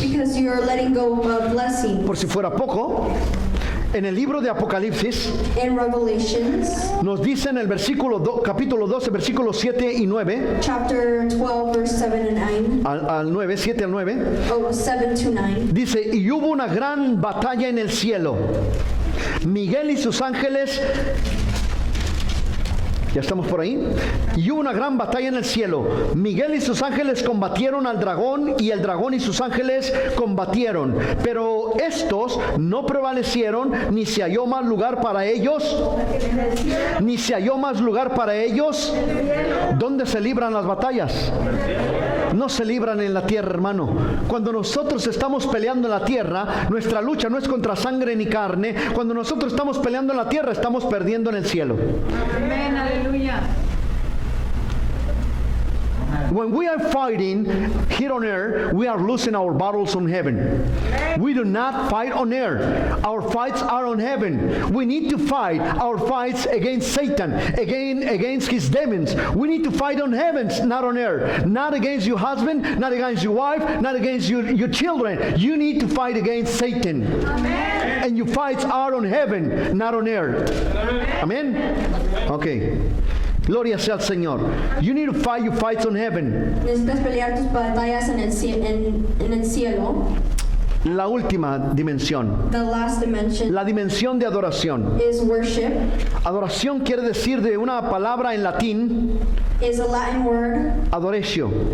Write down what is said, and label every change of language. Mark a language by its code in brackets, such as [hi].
[en] because you're letting go of blessing. [es] Por si fuera poco, En el libro de Apocalipsis [en] In Revelations, [es] nos dice en el capítulo 12, versículos 7 y 9, [en] chapter 12, verse 7 and 9. [es] al 9, 7 al 9, [en] Oh, 7 to 9. [es] dice, y hubo una gran batalla en el cielo. Miguel y sus ángeles, ya estamos por ahí, y hubo una gran batalla en el cielo. Miguel y sus ángeles combatieron al dragón, y el dragón y sus ángeles combatieron, pero estos no prevalecieron, ni se halló más lugar para ellos, ni se halló más lugar para ellos. ¿Dónde se libran las batallas? No se libran en la tierra, hermano. Cuando nosotros estamos peleando en la tierra, nuestra lucha no es contra sangre ni carne. Cuando nosotros estamos peleando en la tierra, estamos perdiendo en el cielo. Amén, aleluya. [en] When we are fighting here on earth, we are losing our battles on heaven. We do not fight on earth. Our fights are on heaven. We need to fight our fights against Satan, against his demons. We need to fight on heavens, not on earth. Not against your husband, not against your wife, not against your children. You need to fight against Satan. [es] Amén. [en] And your fights are on heaven, not on earth. Amen? Okay. [es] Gloria sea al Señor. [en] You need to fight your fights on heaven. [es] Necesitas pelear tus batallas en el cielo. La última dimensión, [en] The last dimension [es] la dimensión de adoración. [en] is worship. [es] Adoración quiere decir de una palabra en latín, [en] Is a Latin word, [la] adoratio